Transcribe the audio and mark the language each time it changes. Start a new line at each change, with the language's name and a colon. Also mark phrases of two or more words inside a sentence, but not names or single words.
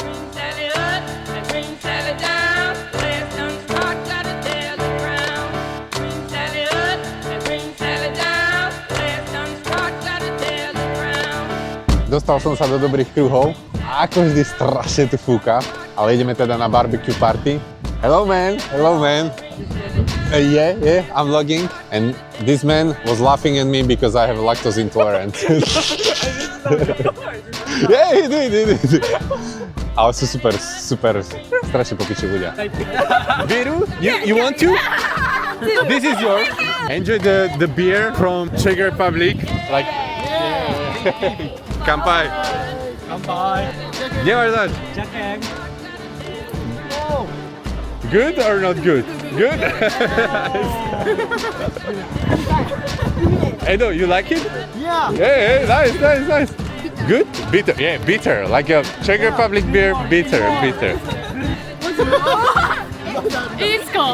Slovak: Dostal som sa do dobrých kruhov a ako vždy strašne tu fúka, ale ideme teda na
English: barbecue party. Hello man. Yeah, I'm vlogging and this man was laughing at me because I have lactose intolerance. Yeah, he did.
Slovak: Ale sú super, strašne popiči ľudia.
English: Viru, you want to? This is yours. Enjoy the beer from Czech Republic. Like,
Slovak: Kampai. Kde máš dať?
English: Good or not good? Good? Hey, no, you like it? Yeah. Hey, nice. Good? Bitter, yeah, bitter. Like a Czech Republic beer, bitter. It's cold.